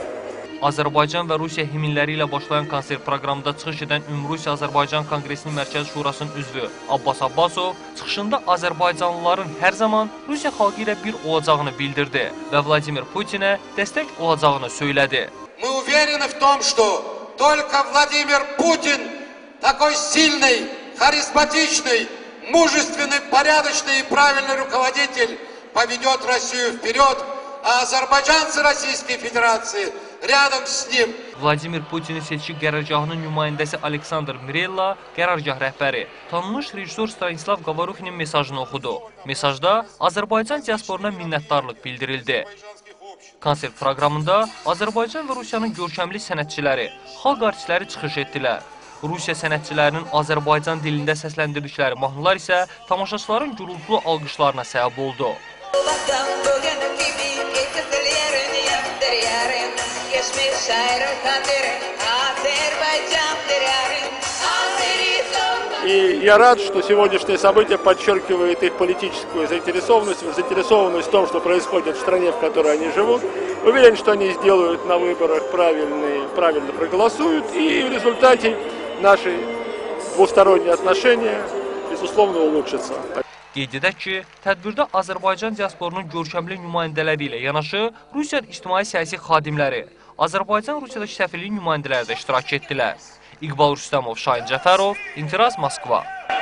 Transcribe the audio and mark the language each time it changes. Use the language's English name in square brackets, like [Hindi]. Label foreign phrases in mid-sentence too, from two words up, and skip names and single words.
[Azerbaijani] Azərbaycan və Rusiya himnləri ilə başlayan konsert proqramında çıxış edən Ümumrusiya Azərbaycan Konqresinin Mərkəzi Şurasının üzvü Abbas Abbasov çıxışında azərbaycanlıların hər zaman Rusiya xalqı ilə bir olacağını bildirdi və Vladimir Putinə dəstək olacağını söylədi. [Russian] Мы уверены в том, что только Владимир Путин такой сильный, харизматичный, мужественный, порядочный и правильный руководитель поведет Россию вперед, а азербайджанцы Российской Федерации rядом с ним. [Azerbaijani] Vladimir Putinin seçki qərargahının nümayəndəsi Aleksandr Mirella, qərargah rəhbəri, tanınmış rejissor Stanislav Qavarukinin mesajını oxudu. Mesajda Azərbaycan diasporuna minnətdarlıq bildirildi. Konsert proqramında Azərbaycan və Rusiyanın görkəmli sənətçiləri, xalq artistləri çıxış etdilər. Rusiya sənətçilərinin Azərbaycan dilində səsləndirdikləri mahnılar isə tamaşaçıların gürültülü alqışlarına səbəb oldu. [Russian] И я рад, что сегодняшнее событие подчеркивает их политическую заинтересованность в том, что происходит в стране, в которой они живут. Уверен, что они сделают на выборах правильно проголосуют, и в результате наши двусторонние отношения, безусловно, улучшатся. [Azerbaijani] Qeyd edək ki, tədbirdə Azərbaycan diasporunun görkəmli nümayəndələri ilə yanaşı Rusiya ictimai-siyasi xadimləri, Azərbaycan-Rusiyadakı səfirlik nümayəndələri də iştirak etdilər. İqbal Rüstəmov, Şahin Cəfərov, İntiraz Moskva.